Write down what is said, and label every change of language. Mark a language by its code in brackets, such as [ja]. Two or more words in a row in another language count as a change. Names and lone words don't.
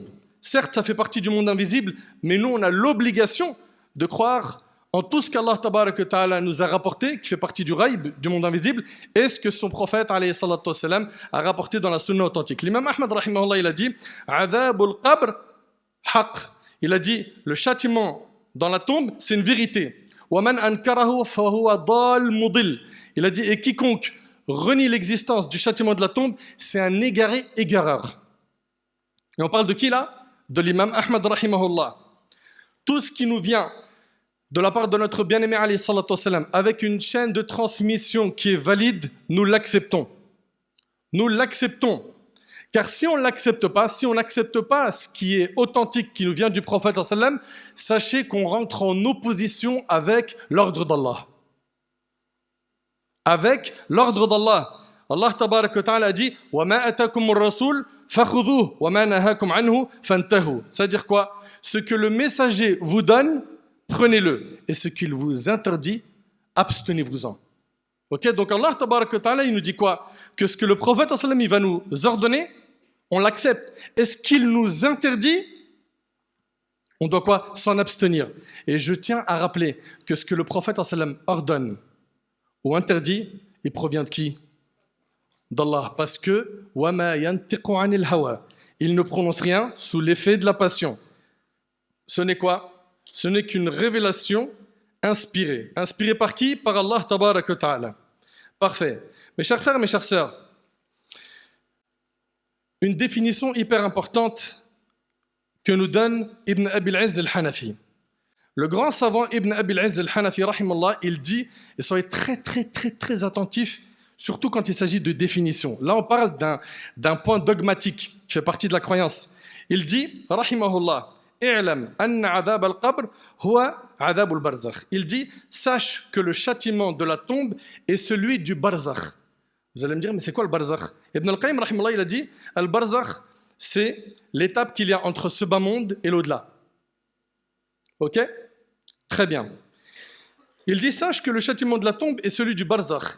[fr] Certes, ça fait partie du monde invisible, mais nous, on a l'obligation de croire en tout ce qu'Allah [ar] تبارك تعالى [fr] nous a rapporté, qui fait partie du ghaib, du monde invisible, et ce que son prophète [ar] عليه الصلاة والسلام, [fr] a rapporté dans la sunna authentique. L'imam Ahmad rahimahullah, il a dit [ar] عذاب القبر حق. [fr] Il a dit le châtiment dans la tombe, c'est une vérité. [ar] ومن أنكره فهو ضال مضل. [fr] Il a dit et quiconque renie l'existence du châtiment de la tombe, c'est un égaré égareur. Et on parle de qui là? De l'imam Ahmad rahimahullah. Tout ce qui nous vient de la part de notre bien-aimé [ar] عليه الصلاة والسلام, [fr] avec une chaîne de transmission qui est valide, nous l'acceptons. Nous l'acceptons. Car si on ne l'accepte pas, si on n'accepte pas ce qui est authentique, qui nous vient du prophète [ar] صلى الله عليه وسلم, [fr] sachez qu'on rentre en opposition avec l'ordre d'Allah. Avec l'ordre d'Allah. Allah [ar] تبارك وتعالى [fr] a dit « [ar] وما آتاكم الرسول فخذوه وما نهاكم عنه فانتهوا [fr] » C'est-à-dire quoi? Ce que le messager vous donne, prenez-le. Et ce qu'il vous interdit, abstenez-vous-en. Ok? Donc Allah [ar] تبارك وتعالى, [fr] il nous dit quoi? Que ce que le prophète [ar] صلى الله عليه وسلم, [fr] il va nous ordonner, on l'accepte. Et ce qu'il nous interdit, on doit quoi? S'en abstenir. Et je tiens à rappeler que ce que le prophète [ar] صلى الله عليه وسلم [fr] ordonne ou interdit, il provient de qui? D'Allah. Parce que [ar] وَمَا يَنْتِقُ عَنِ الْهَوَى. [fr] Il ne prononce rien sous l'effet de la passion. Ce n'est quoi? Ce n'est qu'une révélation inspirée. Inspirée par qui? Par Allah [ar] تبارك وتعالى. [fr] Parfait. Mes chers frères, mes chères sœurs, une définition hyper importante que nous donne Ibn Abi al-Izz al-Hanafi. Le grand savant Ibn Abi al-Izz al-Hanafi, rahimallah, il dit, et soyez très attentifs, surtout quand il s'agit de définition. Là, on parle d'un point dogmatique qui fait partie de la croyance. Il dit, rahimahullah, [ar] اعلم أن عذاب القبر هو عذاب البرزخ. [fr] Il dit, sache que le châtiment de la tombe est celui du barzakh. Vous allez me dire, mais c'est quoi le barzakh? Ibn al-Qayyim, rahimahullah, il a dit, le barzakh, c'est l'étape qu'il y a entre ce bas monde et l'au-delà. Ok? Très bien. Il dit, sache que le châtiment de la tombe est celui du barzakh.